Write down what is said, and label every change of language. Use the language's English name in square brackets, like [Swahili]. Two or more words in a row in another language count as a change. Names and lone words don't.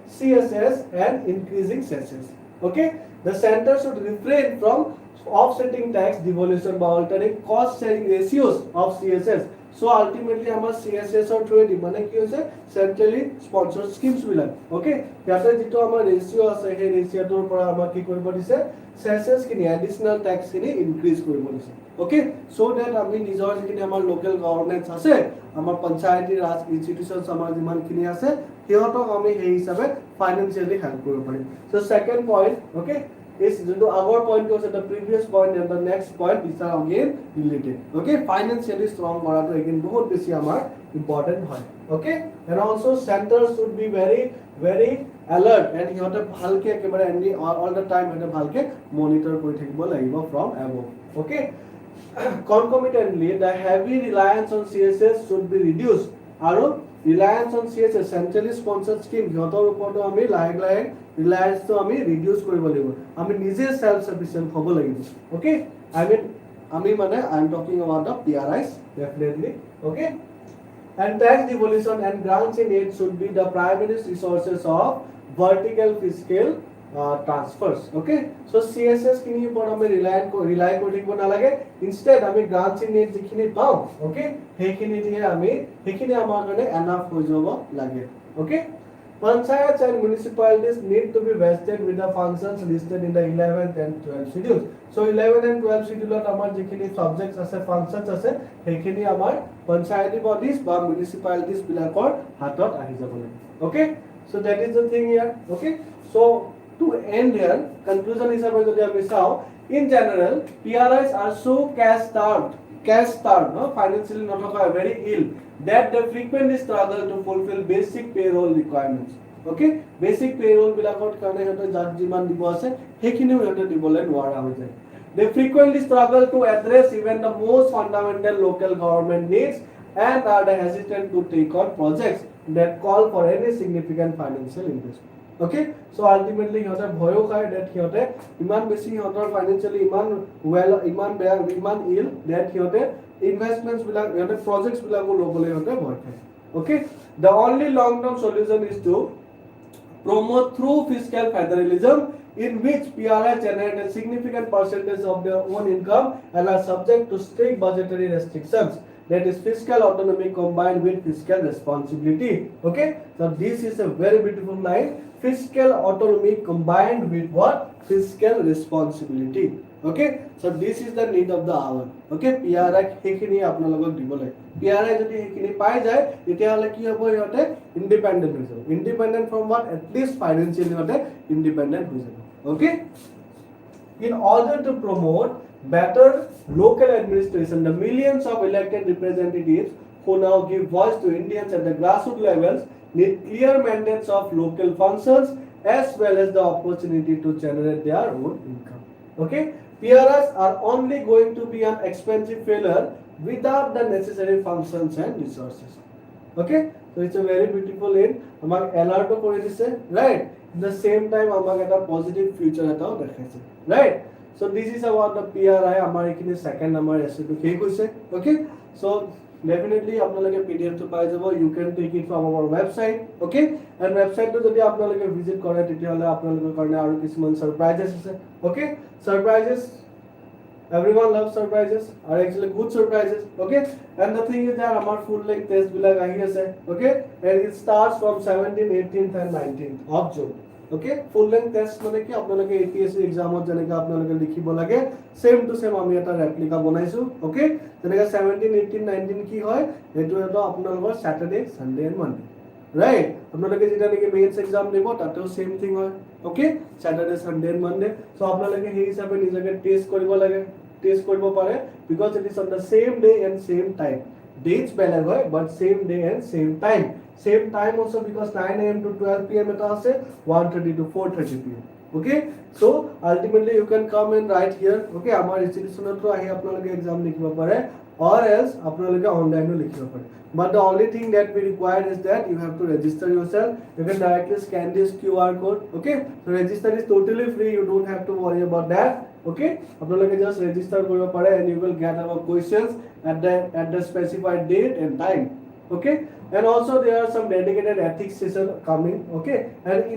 [English] CSS and increasing cesses okay the center should refrain from offsetting tax devolution by altering cost sharing ratios of CSS so ultimately our CSS or through [Assamese] মানে কি হৈছে [English] centrally sponsored schemes bilak okay [Assamese] যাতে যিটো [English] our ratio [Assamese] আছে সেই [English] ratio tor [Assamese] পৰা আমাৰ কি কৰিব দিছে CSS kini [English] additional tax [Assamese] kini increase কৰিব দিছে [English] okay so that [Assamese] আমি নিজৰ যিকিনি [English] our local governance [Assamese] ase [English] our panchayati raj institutions [Assamese] আমাৰ যিমান কিনি আছে সিহঁতক আমি সেই হিচাপে [English] financially help [Assamese] কৰিব পাৰিম [English] so second point okay is our point was at the previous point and the next point these are again related okay financially strong [Assamese] কৰাটো [English] again [Assamese] বহুত বেছি আমাৰ [English] important হয় okay and also centers should be very alert and [Assamese] সিহঁতে ভালকে একেবাৰে [English] all the time [Assamese] সিহঁতে ভালকে [English] monitor [Assamese] কৰি থাকিব লাগিব [English] from above okay concomitantly the heavy reliance on CSS should be reduced আৰু reliance on CSS centrally sponsored scheme [Assamese] সিহঁতৰ ওপৰতো আমি লাহে লাহে [English] reliance [Assamese] তো আমি [English] reduce [Assamese] কৰিব লাগিব আমি নিজে [English] self sufficient [Assamese] হ'ব লাগিব [English] okay I mean I'm talking about the PRIs definitely okay and tax devolution and grants in aid should be the primary resources of vertical fiscal transfers okay so CSS kini [Assamese] ওপৰ আমি [English] rely [Assamese] কৰি থাকিব নালাগে [English] instead ame grants in aid [Assamese] যিখিনি পাওঁ [English] okay [Assamese] সেইখিনি দিয়ে সেইখিনি আমাৰ কাৰণে [English] enough [Assamese] হৈ যাব লাগে [English] okay Panchayats and municipalities need to be vested with the functions listed in the 11th and 12th schedules. So 11 and 12 schedule [Assamese] আমাৰ যিখিনি [English] subjects ase functions ase [Assamese] সেইখিনি আমাৰ [English] panchayati bodies ba municipalities [Assamese] বিলাকৰ হাতত আহি যাব লাগে [English] okay so that is the thing here okay so to end here conclusion [Assamese] হিচাপে যদি আমি চাওঁ [English] in general PRIs are so cash starved no financially not very ill that they frequently struggle to fulfill basic payroll requirements okay basic payroll [Assamese] বিলাকৰ কাৰণে সিহঁতে যাৰ যিমান দিব আছে সেইখিনি সিহঁতে দিবলৈ নোৱাৰা হৈ যায় [English] they frequently struggle to address even the most fundamental local government needs and are hesitant to take on projects that call for any significant financial investment okay so ultimately [Assamese] সিহঁতে ভয় খায় that সিহঁতে ইমান বেছি সিহঁতৰ financially iman well iman ill that hote investments bilak hote projects bilak ল'বলৈ সিহঁতে ভয় খায় [English] okay the only long term solution is to promote through fiscal federalism in which PRI generate a significant percentage of their own income and are subject to strict budgetary restrictions that is fiscal autonomy combined with fiscal responsibility okay so this is a very beautiful line fiscal autonomy combined with what fiscal responsibility okay so this is the need of the hour okay PRI [Assamese] সেইখিনি আপোনালোকক দিবলৈ [English] PRI [Assamese] যদি সেইখিনি পায় যায় তেতিয়া হ'লে কি হ'ব সিহঁতে [English] independent [Assamese] হৈ যাব [English] independent from what at least financially yote independent [Assamese] হৈ যাব [English] okay in order to promote better local administration the millions of elected representatives who now give voice to Indians at the grassroots levels need clear mandates of local functions as well as the opportunity to generate their own income okay PRIs are only going to be an expensive failure without the necessary functions and resources okay so it's a very beautiful end amak alert [Assamese] কৰি দিছে [English] right at the same time [Assamese] আমাক এটা [English] positive future [Assamese] এটাও দেখুৱাইছে [English] right so this is about the PRI amar ekini second number essay [Assamese] টোক কৈছে [English] okay so definitely apnaloke PDF [Assamese] টো পাই যাব [English] you can take it from our website okay and website [Assamese] টো যদি আপোনালোকে [English] visit [Assamese] কৰে তেতিয়া হ'লে আপোনালোকৰ কাৰণে আৰু কিছুমান [English] surprises ase okay surprises everyone loves surprises are actually good surprises okay and the thing is that amar full length test [Assamese] বিলাক আহি আছে [English] okay and it starts from 17th 18th and 19th of June okay full length test [Assamese] মানে কি আপোনালোকে APSC exam ত যেনেকৈ আপোনালোকে লিখিব লাগে [English] same to same [Assamese] আমি এটা replica banaisu okay যেনেকৈ 17 18 19 কি হয় এইটো এইটো আপোনালোকৰ [English] Saturday Sunday and Monday right [Assamese] আপোনালোকে যিটো নেকি [English] mains exam [Assamese] দিব তাতেও [English] same thing [Assamese] hoy [English] okay Saturday Sunday and Monday so [Assamese] আপোনালোকে সেই হিচাপে নিজকে test কৰিব লাগে test কৰিব পাৰে [English] because it is on the same day and same time dates [Assamese] বেলেগ হয় [English] but same day and same time also because 9 AM to 12 PM eta ase 1:30 to 4:30 PM okay so ultimately you can come and write here okay amar institution [Assamese] টো আহি আপোনালোকে [English] exam [Assamese] লিখিব পাৰে [English] or else apnaloke online [Assamese] লৈ লিখিব পাৰে [English] but the only thing that we require is that you have to register yourself you can directly scan this QR code okay so register is totally free you don't have to worry about that okay apnaloke just register [Assamese] কৰিব পাৰে [English] and you will get our questions at the specified date and time okay and also there are some dedicated ethics session coming okay and